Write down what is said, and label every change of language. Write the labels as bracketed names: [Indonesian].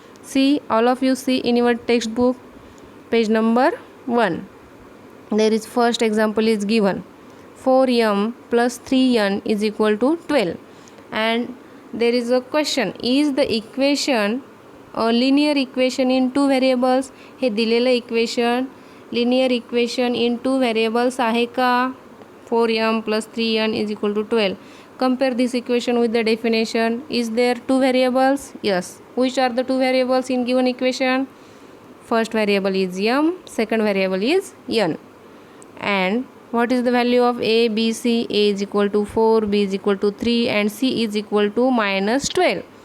[English] See, all of you see in your textbook page number 1. There is first example is given. 4m plus 3n is equal to 12. And there is a question, is the equation a linear equation in two variables? [Marathi] हे दिलेलं equation [English] linear equation in two variables [Marathi] आहे का? [English] 4m plus 3n is equal to 12. Compare this equation with the definition. Is there two variables? Yes. Which are the two variables in given equation? First variable is m, second variable is n. And what is the value of a, b, c? A is equal to 4, b is equal to 3 and c is equal to minus 12.